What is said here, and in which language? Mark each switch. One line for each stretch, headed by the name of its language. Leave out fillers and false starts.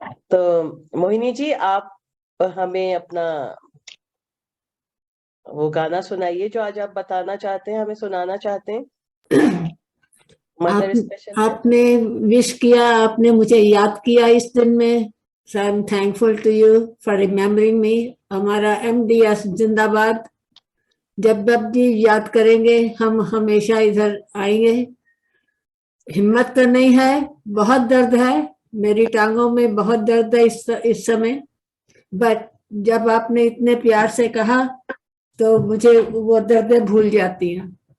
Hindi: तो मोहिनी जी, आप हमें अपना वो गाना सुनाइए जो आज आप बताना चाहते हैं, हमें सुनाना चाहते हैं। आपने विश किया, आपने मुझे याद किया इस दिन में।
English: So I'm thankful to you for remembering me.
Hindi: हमारा MDS जिंदाबाद। जब भी याद करेंगे हम हमेशा इधर आएंगे। हिम्मत तो नहीं है, बहुत दर्द है, मेरी टांगों में बहुत दर्द है इस समय, बट जब आपने इतने प्यार से कहा तो मुझे वो दर्दें भूल जाती हैं।